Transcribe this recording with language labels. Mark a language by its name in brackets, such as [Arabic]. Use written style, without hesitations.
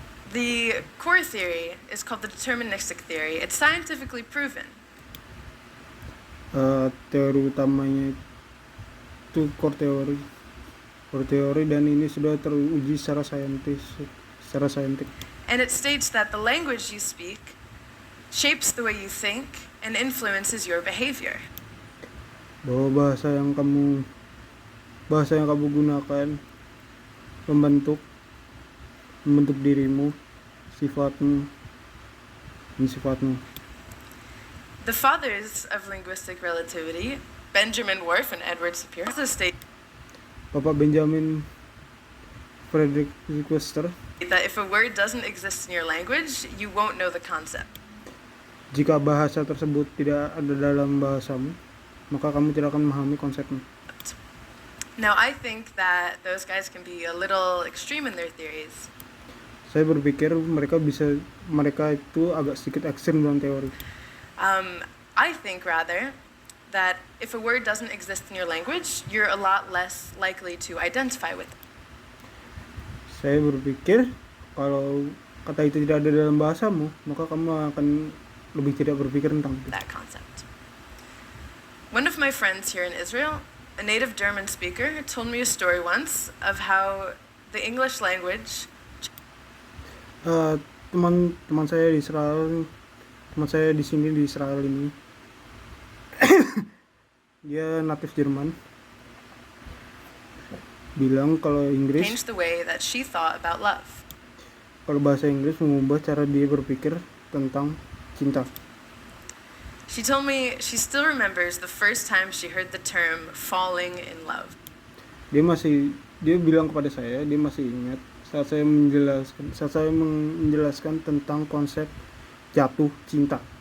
[English] The core theory is called the deterministic theory. It's scientifically proven. [Indonesian] Teori utamanya itu core teori, dan ini sudah teruji secara saintik. [English] And it states that the language you speak shapes the way you think and influences your behavior. [Indonesian] Bahwa bahasa yang kamu gunakan membentuk dirimu, sifatmu. [English] The fathers of linguistic relativity, Benjamin Whorf and Edward Sapir, also state [Indonesian] Bapak Benjamin Frederick Webster, [English] that if a word doesn't exist in your language, you won't know the concept. [Indonesian] jika bahasa tersebut tidak ada dalam bahasamu, maka kamu tidak akan memahami konsepnya. [English] Now, I think that those guys can be a little extreme in their theories. [Indonesian] Saya berpikir mereka itu agak sedikit ekstrim dalam teori. [English] I think rather that if a word doesn't exist in your language, you're a lot less likely to identify with it. [Indonesian] Saya berpikir kalau kata itu tidak ada dalam bahasamu, maka kamu akan lebih tidak berpikir tentang itu. [English] That concept. One of my friends here in Israel, a native German speaker, told me a story once of how the English language. [Indonesian] Teman saya di Israel, teman saya di sini di Israel ini, dia native Jerman, bilang kalau Inggris, [English] changed the way that she thought about love. [Indonesian] kalau bahasa Inggris mengubah cara dia berpikir tentang cinta. [English] She told me she still remembers the first time she heard the term falling in love. [Indonesian] Dia bilang kepada saya, dia masih ingat saat saya menjelaskan tentang konsep jatuh cinta.